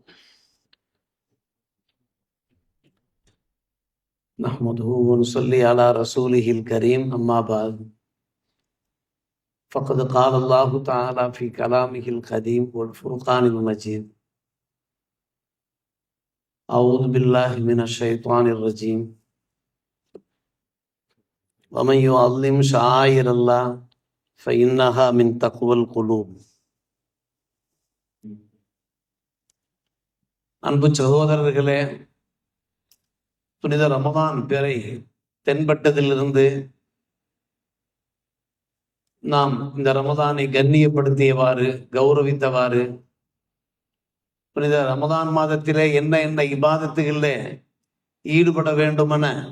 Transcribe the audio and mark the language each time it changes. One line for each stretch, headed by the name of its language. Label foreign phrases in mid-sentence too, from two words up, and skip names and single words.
Arabic: نحمده ونصلي على رسوله الكريم، أما بعد، فقد قال الله تعالى في كلامه القديم والفرقان المجيد: أعوذ بالله من الشيطان الرجيم. ومن يعظم شعائر الله فإنها من تقوى القلوب.
Tamil: அன்பு சகோதரர்களே, புனித ரமதான் பிறை தென்பட்டதிலிருந்து நாம் இந்த ரமதானை கண்ணியப்படுத்தியவாறு, கௌரவித்தவாறு, புனித ரமதான் மாதத்திலே என்ன என்ன இபாதத்துகளிலே ஈடுபட வேண்டுமென